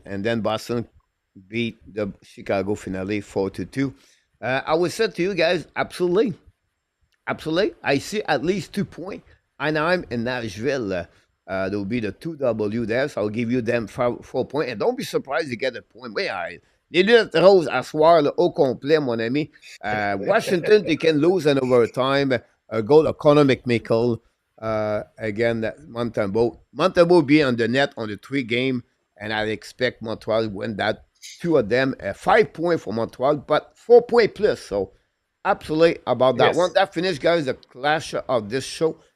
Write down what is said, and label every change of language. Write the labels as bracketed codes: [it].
[en] And then Boston beat the Chicago finale 4-2. I would say to you guys, absolutely. Absolutely. I see at least 2 points. Anaheim and Nashville, there will be the 2W there, so I'll give you them 4 points. And don't be surprised you get a point. [fr] Oui, les lunettes roses à soir, là, au complet, mon ami. [en] Washington, they can lose in overtime. A goal of Connor McMichael. Again, Montembeault be on the net on the 3 game, and I expect Montreal to win that. 2 of them, 5 points for Montreal, but 4 point plus. So, absolutely about that one. That finished, guys, the clash of this show.